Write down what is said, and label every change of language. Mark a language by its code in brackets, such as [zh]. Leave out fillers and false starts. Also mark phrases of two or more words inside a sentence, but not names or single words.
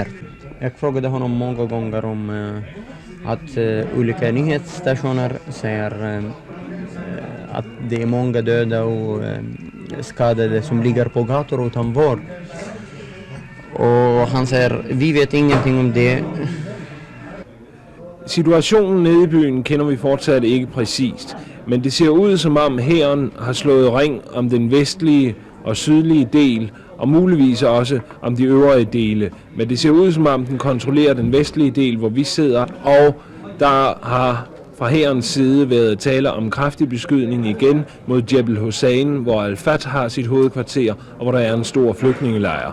[sv] Jag frågade honom många gånger om att olika nyhetsstationer säger att det är många döda och skadade som ligger på gator utan vård. Och han säger, vi vet ingenting om det. [da] Situationen nede i byen kender vi fortsat ikke præcist, men det ser ud som om hæren har slået ring om den vestlige og sydlige del, og muligvis også om de øvrige dele. Men det ser ud som om den kontrollerer den vestlige del, hvor vi sidder, og der har fra hærens side været tale om kraftig beskydning igen mod Jebel Hussein, hvor Al-Fatah har sit hovedkvarter, og hvor der er en stor flygtningelejr.